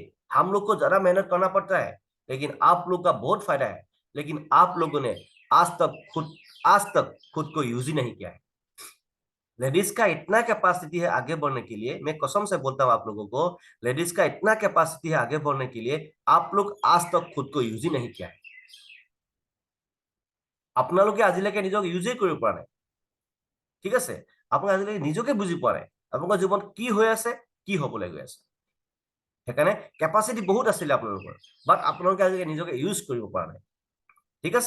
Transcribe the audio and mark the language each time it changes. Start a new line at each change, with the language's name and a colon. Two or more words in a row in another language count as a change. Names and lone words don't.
Hindi: हम लोग को ज्यादा मेहनत करना पड़ता है, लेकिन आप लोग का बहुत फायदा है। लेकिन आप लोगों ने आज तक खुद को यूज ही नहीं किया है। लेडीज का इतना कैपेसिटी है आगे बढ़ने के लिए, मैं कसम से बोलता हूं आप लोगों को, लेडीज का इतना कैपेसिटी है आगे बढ़ने के लिए, आप लोग आज तक खुद को यूज ही नहीं किया है।
Assamese: আপোনালোকে আজিলৈকে নিজক ইউজেই কৰিব পৰা নাই। ঠিক আছে। আপোনালোকে আজিলৈকে নিজকে বুজি পোৱা নাই আপোনালোকৰ জীৱন কি হৈ আছে, কি হবলৈ গৈ আছে। সেইকাৰণে কেপাচিটি বহুত আছিলে আপোনালোকৰ, বাট আপোনালোকে আজিলৈকে নিজকে ইউজ কৰিব পৰা নাই। ঠিক আছে।